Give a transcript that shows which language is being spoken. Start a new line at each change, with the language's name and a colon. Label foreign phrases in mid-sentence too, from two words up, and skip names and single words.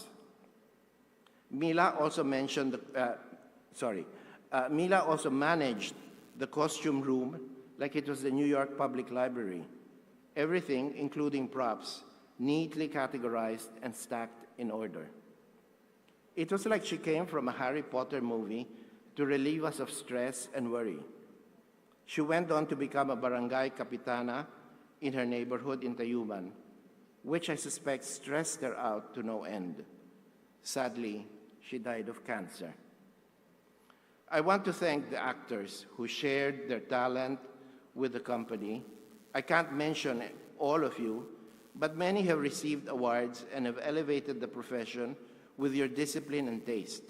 English: Mila also managed the costume room like it was the New York Public Library. Everything, including props, neatly categorized and stacked in order. It was like she came from a Harry Potter movie to relieve us of stress and worry. She went on to become a
Filipino: barangay kapitana
English: in her neighborhood in Tayuman, which I suspect stressed her out to no end. Sadly, she died of cancer. I want to thank the actors who shared their talent with the company. I can't mention all of you, but many have received awards and have elevated the profession with your discipline and taste.